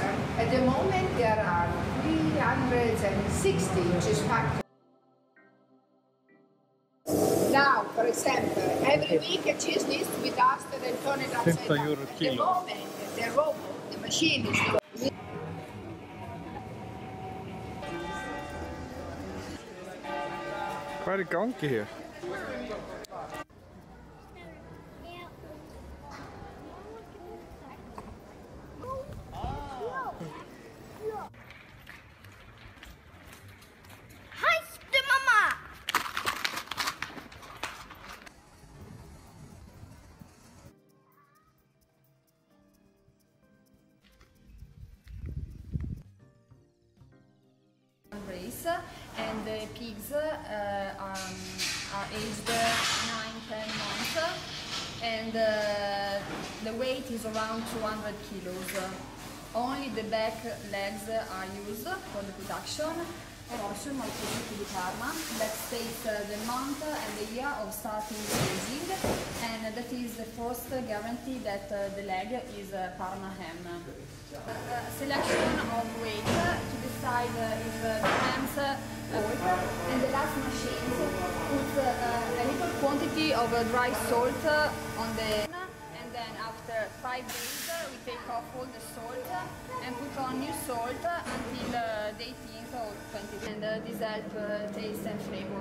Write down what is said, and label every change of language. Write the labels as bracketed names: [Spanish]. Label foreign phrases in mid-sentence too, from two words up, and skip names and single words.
[English] At the moment there are 360 cheese factories. Now, for example, every week a cheese needs to be dusted and turned upside down. At the moment, the robot, the machine is doing. [Icelandic] Hvað í gangi hér? Hættu, mamma! [English] Race, and the pigs are aged 9-10 months, and the weight is around 200 kilos. Only the back legs are used for the production. Portion of prosciutto di Parma that states the month and the year of starting aging, and that is the 4th almost guarantee that the leg is Parma ham. Selection of weight to decide if the hams and the last machines put a little quantity of dry salt on the, and then after 5 days we take off all the salt and put on new salt until the 18th or 20th, and this helps taste and flavor.